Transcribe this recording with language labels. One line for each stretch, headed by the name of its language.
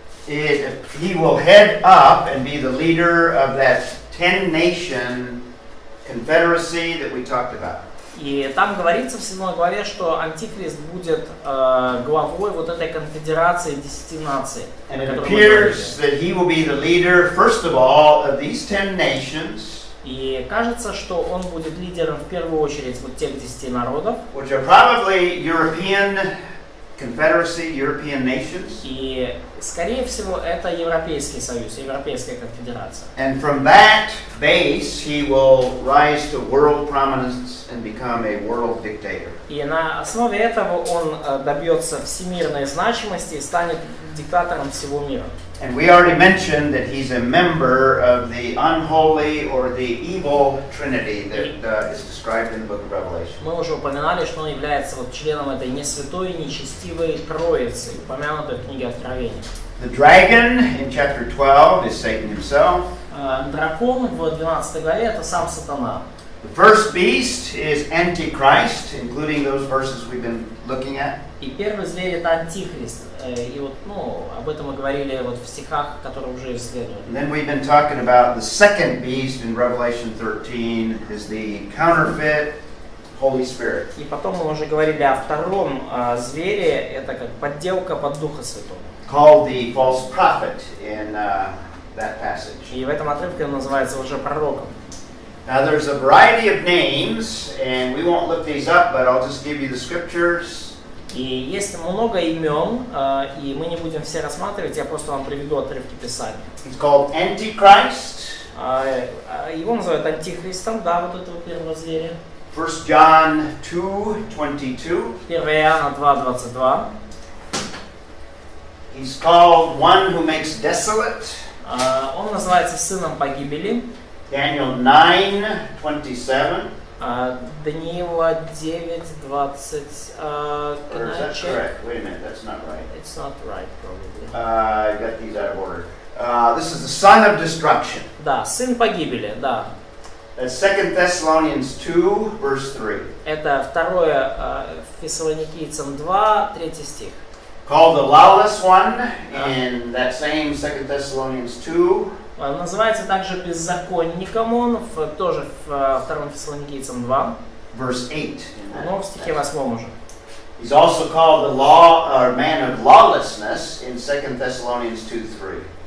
English: He will head up and be the leader of that 10-nation confederacy that we talked about.
Russian: И там говорится в 7 главе, что Антихрист будет главой вот этой конфедерации 10 наций.
English: And it appears that he will be the leader, first of all, of these 10 nations,
Russian: И кажется, что он будет лидером в первую очередь вот тех 10 народов.
English: which are probably European Confederacy, European nations.
Russian: И, скорее всего, это Европейский Союз, Европейская конфедерация.
English: And from that base, he will rise to world prominence and become a world dictator.
Russian: И на основе этого он добьется всемирной значимости и станет диктатором всего мира.
English: And we already mentioned that he's a member of the unholy or the evil trinity that is described in the book of Revelation.
Russian: Мы уже упоминали, что он является вот членом этой не святой, нечестивой троицы, упомянутой в книге Откровения.
English: The dragon in chapter 12 is Satan himself.
Russian: Дракон в 12 главе это сам сатана.
English: The first beast is Antichrist, including those verses we've been looking at.
Russian: И первый зверь это Антихрист. И вот, об этом мы говорили вот в стихах, которые уже исследовали.
English: And then we've been talking about the second beast in Revelation 13 is the counterfeit Holy Spirit.
Russian: И потом мы уже говорили о втором звере, это как подделка под Духа Святого.
English: Called the false prophet in that passage.
Russian: И в этом отрывке он называется уже пророком.
English: Now there's a variety of names, and we won't look these up, but I'll just give you the scriptures.
Russian: И есть много имен, и мы не будем все рассматривать, я просто вам приведу отрывки Писания.
English: He's called Antichrist.
Russian: Его называют Антихристом, да, вот этого первого зверя.
English: 1 John 2:22.
Russian: 1 Иоанна 2:22.
English: He's called one who makes desolate.
Russian: Он называется сыном погибели.
English: Daniel 9:27.
Russian: Даниила 9:20.
English: Or is that correct? Wait a minute, that's not right. It's not right, probably. I got these out of order. This is the son of destruction.
Russian: Да, сын погибели, да.
English: That's 2 Thessalonians 2, verse 3.
Russian: Это 2 Фессалоникийцам 2, 3 стих.
English: Called the lawless one in that same 2 Thessalonians 2.
Russian: Называется также беззаконником он, тоже в 2 Фессалоникийцам 2.
English: Verse 8.
Russian: Но в стихе 8 уже.
English: He's also called the man of lawlessness in 2 Thessalonians 2:3.